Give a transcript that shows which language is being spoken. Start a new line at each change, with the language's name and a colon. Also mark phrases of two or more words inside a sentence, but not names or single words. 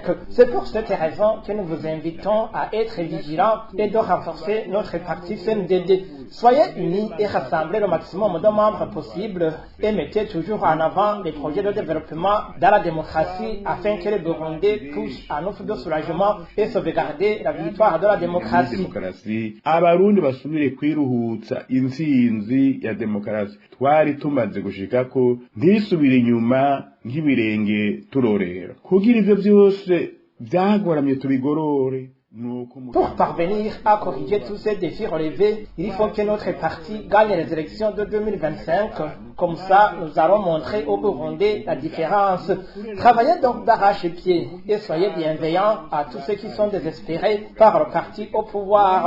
French: C'est pour cette raison que nous vous invitons à être vigilants et de renforcer notre parti CNDD. Soyez unis et rassemblez le maximum de membres possible et mettez toujours en avant les projets de développement dans la démocratie afin que les Burundais touchent un offre de soulagement et sauvegarder la victoire de la démocratie.
Rundi: Abarundi basubire kwiruhutsa intsinzi ya demokarasi twari tumaze gushikako ntisubire inyuma nk'ibirenge turorera kugira ivyo byose byagoramye tubigorore.
French: Pour parvenir à corriger tous ces défis relevés, il faut que notre parti gagne les élections de 2025. Comme ça, nous allons montrer aux Burundais la différence. Travaillez donc d'arrache-pied et soyez bienveillants à tous ceux qui sont désespérés par le parti au pouvoir.